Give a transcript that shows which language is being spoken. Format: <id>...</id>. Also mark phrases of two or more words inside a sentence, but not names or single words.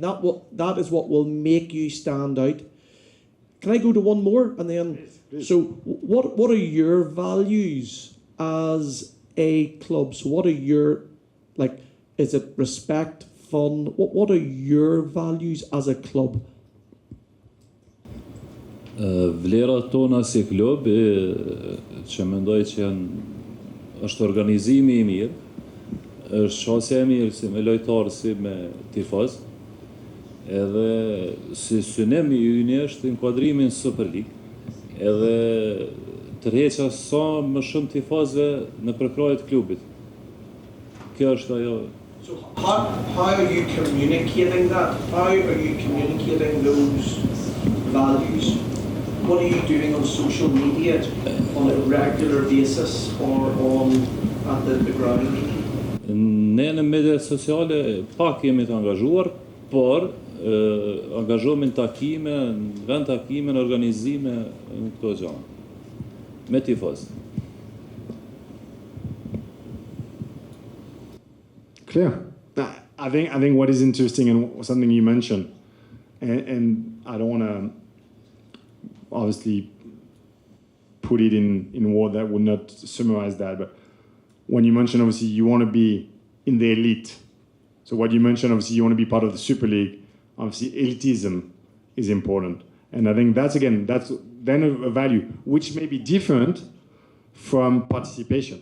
<en>That is what will make you stand out. Can I go to one more? And then, please. So what are your values as a club? So what are your, like, is it respect, fun? What are your values as a club?</en> <sq>Vlerat tona si klub që mendoj që është organizimi I mirë, është qasja e mirë si me lojtarë, si me tifoz, edhe si synemi yni është inkuadrimi në Super League, edhe tërheqja sa më shumë tifozve në përkrahje të klubit. Kjo është ajo.</sq> <en>So how are you communicating that? How are you communicating those values? What are you doing on social media on a regular basis or at the ground?</en> <sq>Ne në media sociale pak jemi të angazhuar, por angazhohemi në takime, në vend takime, në organizime, në këto gjëra, me tifoz.</sq> <en>Clear. I think what is interesting and something you mentioned, and I don't want to obviously put it in word that would not summarize that, but when you mentioned obviously you want to be in the elite, so what you mentioned obviously you want to be part of the Super League, obviously elitism is important, and I think that's then a value which may be different from participation.</en>